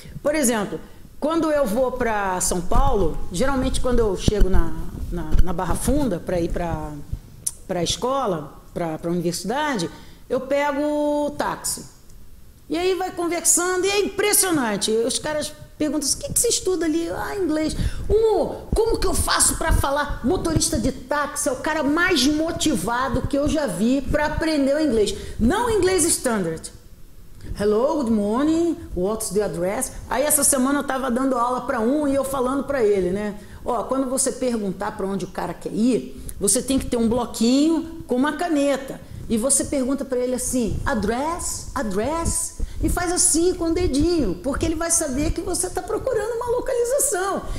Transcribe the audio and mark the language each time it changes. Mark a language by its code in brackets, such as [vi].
[pt] Por exemplo, quando eu vou para São Paulo, geralmente quando eu chego na Barra Funda para ir para a escola, para a universidade, eu pego o táxi. E aí vai conversando e é impressionante. Os caras pergunta assim, o que você estuda ali? Ah, inglês. Como que eu faço para falar? Motorista de táxi é o cara mais motivado que eu já vi para aprender o inglês. Não o inglês standard. [en] Hello, good morning, what's the address? [pt] Aí essa semana eu estava dando aula para e eu falando para ele, né? Quando você perguntar para onde o cara quer ir, você tem que ter um bloquinho com uma caneta. E você pergunta para ele assim, address, address, e faz assim com o dedinho, porque ele vai saber que você está procurando uma localização.